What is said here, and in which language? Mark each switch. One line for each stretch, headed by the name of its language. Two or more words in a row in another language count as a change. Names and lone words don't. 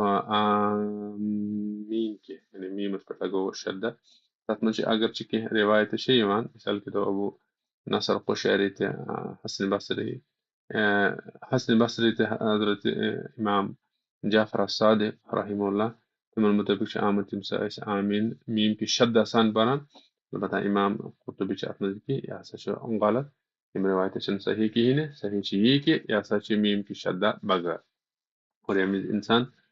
Kashmiri: آمیٖن کینٛہہ یعنی میٖمس پٮ۪ٹھ لگوو شدہ تتھ منٛز چھِ اگر چھِ کینٛہہ روایتہٕ چھِ یِوان
Urdu: مثال کے طور
Kashmiri: ابو نصر قشیری تہِ حسن بصری تہِ حضرت امام جعفر الصادق
Arabic: رحمہ اللہ
Kashmiri: تِمن مُطٲبق چھُ آمُت تِم سا ٲسۍ آمیٖن میٖم کہِ شدہ سان پران البتہ امام قرطبی چھِ اتھ منٛز کہِ یہِ ہسا چھُ غلط یِم روایتہٕ چھِنہٕ صحیح کِہیٖنۍ نہٕ صحیح چھِ یی کہِ یہِ ہسا چھِ میٖم کہِ شدہ بغٲر اور ییٚمہِ وِزِ اِنسان